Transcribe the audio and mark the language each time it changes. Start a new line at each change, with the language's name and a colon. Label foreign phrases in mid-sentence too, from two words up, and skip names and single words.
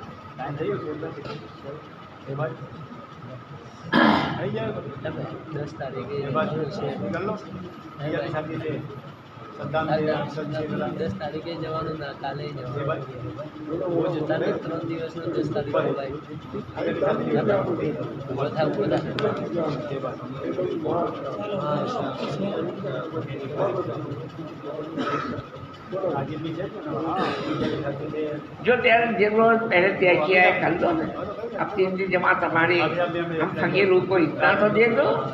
Gujarati: 10 તારીખે 10 તારીખે જવાનું ના કાલે જવાનું જતા ને 3 દિવસનો 10 તારીખે
Urdu: جو جن روز پہلے طے کیا ہے کر دو اب 3 دن جماعت ہماری ہم فقیروں کو اتنا تو دے دو